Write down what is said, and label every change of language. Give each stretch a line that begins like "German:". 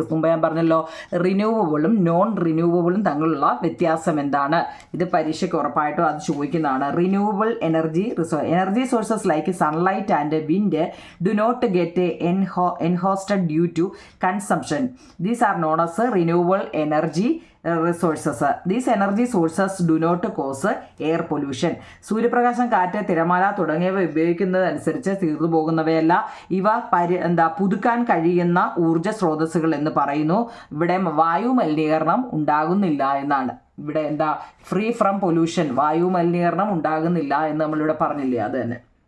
Malayalam: മുമ്പ് ഞാൻ പറഞ്ഞല്ലോ, റിന്യൂവബിളും നോൺ റിന്യൂവബിളും തമ്മിലുള്ള വ്യത്യാസം എന്താണ്? ഇത് പരീക്ഷയ്ക്ക് ഉറപ്പായിട്ടും അത് ചോദിക്കുന്നതാണ്.
English: Renewable energy sources like sunlight and wind do not get exhausted due to consumption. These are known as renewable energy resources. These energy sources do not cause air pollution.
Malayalam: സൂര്യപ്രകാശം, കാറ്റ്, തിരമാല തുടങ്ങിയവ ഉപയോഗിക്കുന്നതനുസരിച്ച് തീർന്നു പോകുന്നവയല്ല. ഇവ പുതുക്കാൻ കഴിയുന്ന ഊർജ്ജ സ്രോതസ്സുകൾ എന്ന് പറയുന്നു. ഇവിടെ വായു മലിനീകരണം ഉണ്ടാകുന്നില്ല എന്നാണ്. ഇവിടെ
English: free from pollution,
Malayalam: വായു മലിനീകരണം ഉണ്ടാകുന്നില്ല എന്ന് നമ്മളിവിടെ പറഞ്ഞില്ലേ, അത് തന്നെ.